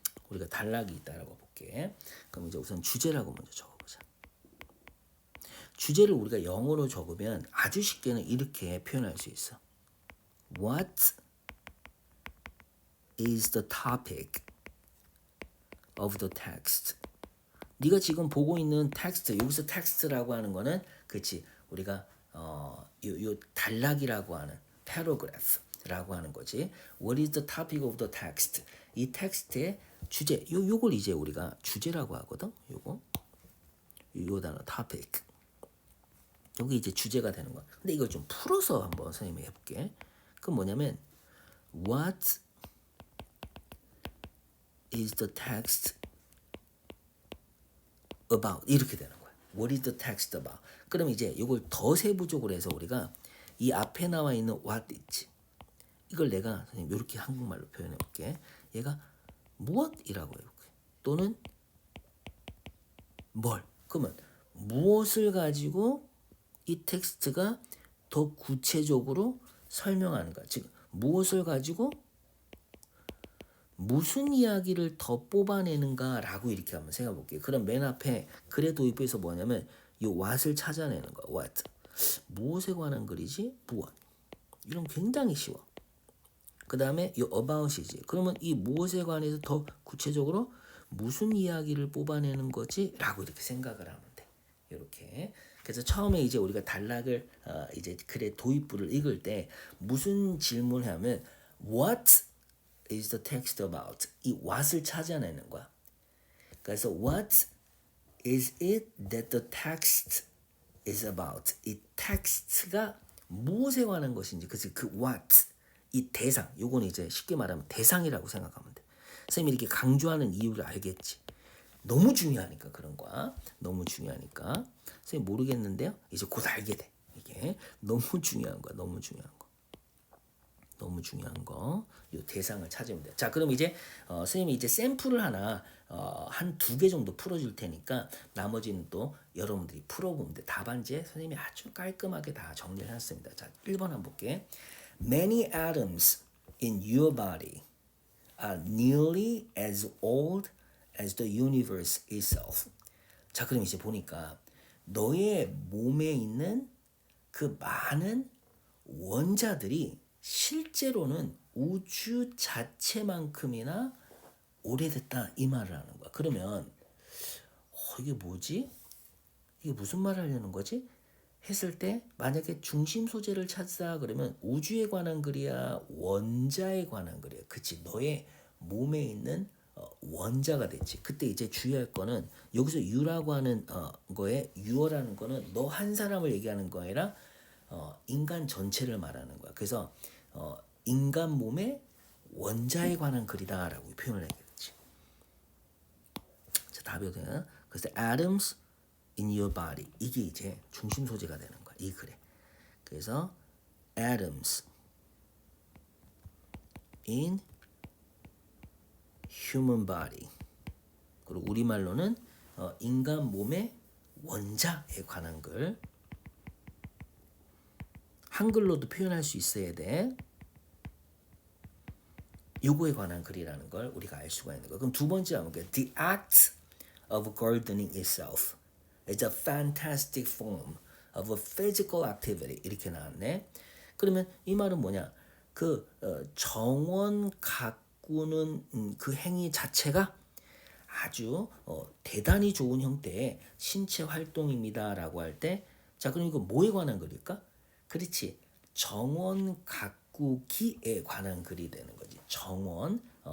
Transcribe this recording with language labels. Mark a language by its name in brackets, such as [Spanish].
[Korean] 우리가 단락이 있다라고 볼게. 그럼 이제 우선 주제라고 먼저 적어보자. 주제를 우리가 영어로 적으면 아주 쉽게는 이렇게 표현할 수 있어. [English] What is the topic of the text? [Korean] 네가 지금 보고 있는 텍스트, 여기서 텍스트라고 하는 거는 그렇지 우리가 요 단락이라고 하는 paragraph라고 하는 거지. [English] What is the topic of the text? [Korean] 이 텍스트의 주제, 요걸 이제 우리가 주제라고 하거든. 요 단어 topic. 여기 이제 주제가 되는 거야. 근데 이걸 좀 풀어서 한번 선생님이 해볼게. 그럼 뭐냐면 [English] What is the text about? [Korean] 이렇게 되는 거야. [English] What is the text about? [Korean] 그럼 이제 이걸 더 세부적으로 해서 우리가 이 앞에 나와 있는 what 있지. 이걸 내가 선생님 이렇게 한국말로 표현해 볼게. 얘가 무엇이라고 해볼게. 또는 뭘. 그러면 무엇을 가지고 이 텍스트가 더 구체적으로 설명하는 거야. 즉 무엇을 가지고 무슨 이야기를 더 뽑아내는가라고 이렇게 한번 생각해 볼게요. 그럼 맨 앞에 글의 도입부에서 뭐냐면 이 what을 찾아내는 거야. what. 무엇에 관한 글이지? 무엇. 이런 굉장히 쉬워. 그 다음에 이 about이지. 그러면 이 무엇에 관해서 더 구체적으로 무슨 이야기를 뽑아내는 거지? 라고 이렇게 생각을 하면 돼. 이렇게. 그래서 처음에 이제 우리가 단락을 이제 글의 도입부를 읽을 때 무슨 질문을 하면 [English] What is the text about? [Korean] 이 what을 찾아내는 거야. [English] 그래서 what is it that the text is about? [Korean] 이 텍스트가 무엇에 관한 것인지. 그래서 그 what 이 대상, 요건 이제 쉽게 말하면 대상이라고 생각하면 돼. 선생님이 이렇게 강조하는 이유를 알겠지. 너무 중요하니까 그런 거야. 너무 중요하니까. 선생님 모르겠는데요. 이제 곧 알게 돼. 이게 너무 중요한 거야. 너무 중요한 거. 너무 중요한 거. 이 대상을 찾으면 돼. 자, 그럼 이제 선생님이 이제 샘플을 하나 한 2개 정도 풀어줄 테니까 나머지는 또 여러분들이 풀어보면 돼. 답안지에 선생님이 아주 깔끔하게 다 정리를 해놨습니다. 자, 1번 한번 볼게. [English] Many atoms in your body are nearly as old as the universe itself. [Korean] 자, 그럼 이제 보니까 너의 몸에 있는 그 많은 원자들이 실제로는 우주 자체만큼이나 오래됐다 이 말을 하는 거야. 그러면 이게 뭐지? 이게 무슨 말을 하려는 거지? 했을 때 만약에 중심 소재를 찾자 그러면 우주에 관한 글이야 원자에 관한 글이야. 그치? 너의 몸에 있는 원자가 됐지. 그때 이제 주의할 거는 여기서 유라고 하는 거에 유어라는 거는 너 한 사람을 얘기하는 거 아니라 인간 전체를 말하는 거야. 그래서 인간 몸의 원자에 관한 글이다라고 표현을 해야겠지. 자, 답이 어떻게 되나? 그래서 [English] atoms in your body [Korean] 이게 이제 중심 소재가 되는 거야. 이 글에. 그래서 [English] atoms in human body. [Korean] 그리고 우리말로는 인간 몸의 원자에 관한 글. 한글로도 표현할 수 있어야 돼. 요거에 관한 글이라는 걸 우리가 알 수가 있는 거. 그럼 두 번째 한번 볼게요. [English] The act of gardening itself is a fantastic form of a physical activity. [Korean] 이렇게 나왔네. 그러면 이 말은 뭐냐? 그 정원 가꾸는 그 행위 자체가 아주 대단히 좋은 형태의 신체 활동입니다라고 할 때, 자 그럼 이거 뭐에 관한 글일까? 그렇지. 정원 가꾸기에 관한 글이 되는 거지. 정원.